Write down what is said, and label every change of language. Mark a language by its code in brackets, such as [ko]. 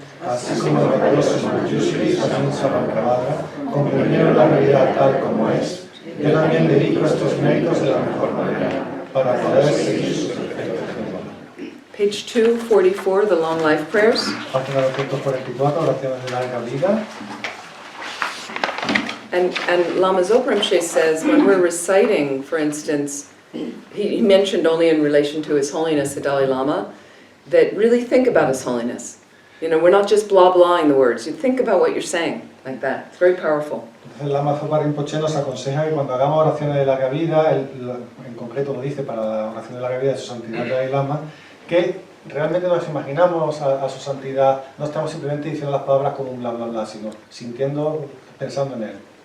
[es] Así como los valiosos Manjushri también Samantabhadra comprendieron la realidad tal como es, yo también dedico estos méritos de la mejor manera, para poder seguir su perfecto ejemplo. [en] Page 244, the long life prayers. [es] Página 244, oraciones de larga vida. [en] And Lama Zopa Rimpoché says when we're reciting, for instance, he mentioned only in relation to His Holiness the Dalai Lama, that really think about His Holiness. You know, we're not just blah-blahing the words. You think about what you're saying, like that. It's very powerful. [es] Entonces Lama Zopa Rimpoché nos aconseja que cuando hagamos oraciones de larga vida, en concreto lo dice para la oración de larga vida de su santidad Dalai Lama, que realmente nos imaginamos a su santidad, no estamos simplemente diciendo las palabras como un bla bla bla, sino sintiendo, pensando en él.